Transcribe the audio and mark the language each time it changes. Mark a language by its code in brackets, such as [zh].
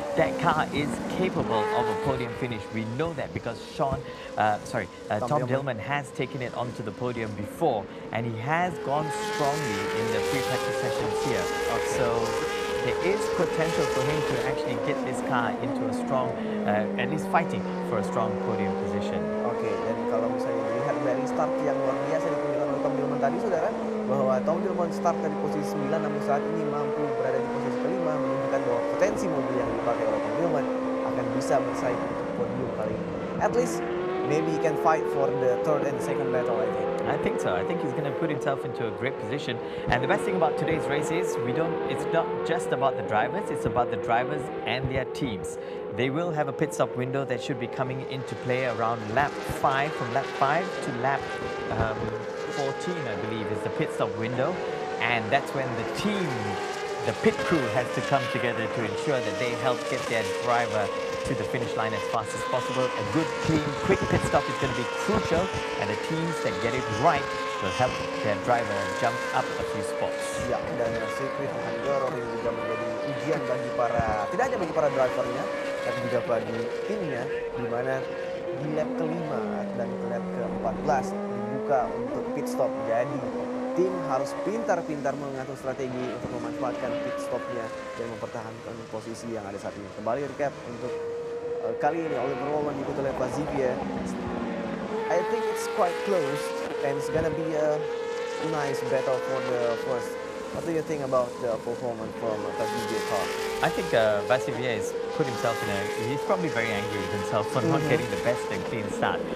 [en] That car is capable of a podium finish. We know that because Tom Dillman has taken it onto the podium before, and he has gone strongly in the pre-practice sessions here. So there is potential for him to actually get this car into a strong, at least fighting for a strong podium position. [id] Oke, dan kalau misalnya melihat dari start yang luar biasa ditunjukkan oleh Tom Dillman tadi, saudara, bahwa Tom Dillman start dari posisi 9, namun saat ini mampu berada di posisi kelima, menunjukkan bahwa potensi mobil yang dipakai oleh Tom Dillman akan bisa bersaing untuk podium kali ini. [en] At least, maybe he can fight for the third and second battle, I think. I think so. I think he's going to put himself into a great position. And the best thing about today's race is it's not just about the drivers, it's about the drivers and their teams. They will have a pit stop window that should be coming into play around lap 5, from lap 5 to lap 14, I believe, is the pit stop window. And that's when the pit crew has to come together to ensure that they help get their driver to the finish line as fast as possible. A good, clean, quick pit stop is going to be crucial, and the teams that get it right will help their driver jump up a few spots. [id] Ya, dan sirkuit Hungaroring juga menjadi ujian bagi tidak hanya bagi para drivernya, tapi juga bagi timnya, di mana di lap kelima dan lap ke-14 dibuka untuk pit stop. Jadi tim harus pintar-pintar mengatur strategi untuk memanfaatkan pit stopnya dan mempertahankan posisi yang ada saat ini. Kembali recap untuk kali ini Oliver Rowland diikuti oleh Xavier. [en] I think it's quite close and it's gonna be a nice battle for the first. What do you think about the performance from Xavier car? I think Xavier has put himself he's probably very angry with himself for not getting the best and clean start.